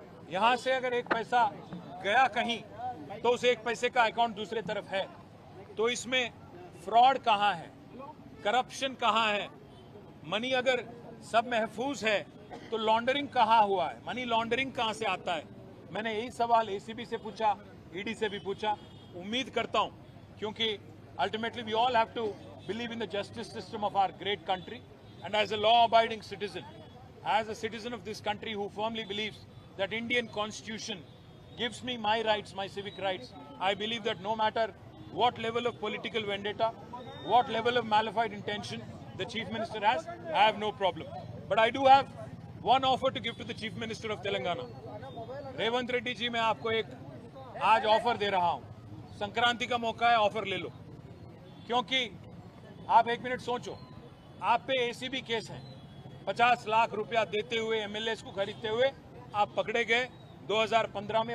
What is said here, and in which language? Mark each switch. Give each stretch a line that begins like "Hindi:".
Hindi: यहाँ से अगर एक पैसा गया कहीं तो उस एक पैसे का अकाउंट दूसरे तरफ है, तो इसमें फ्रॉड कहाँ है, करप्शन कहाँ है? मनी अगर सब महफूज है तो लॉन्ड्रिंग कहाँ हुआ है, मनी लॉन्ड्रिंग कहाँ से आता है? मैंने यही सवाल एसीबी से पूछा, ईडी से भी पूछा. उम्मीद करता हूँ, क्योंकि
English: Ultimately we all have to believe in the justice system of our great country, and as a law abiding citizen, as a citizen of this country who firmly believes that Indian constitution gives me my rights, my civic rights, I believe that no matter what level of political vendetta, what level of malafide intention the Chief Minister has, I have no problem. But I do have one offer to give to the Chief Minister of Telangana.
Hindi: Revanth Reddy ji, मैं आपको एक आज offer दे रहा हूं. संक्रांति का मौका है, offer ले लो. क्योंकि आप एक मिनट सोचो, आप पे एसीबी केस है. 50 लाख रुपया देते हुए एमएलएस को खरीदते हुए आप पकड़े गए 2015 में.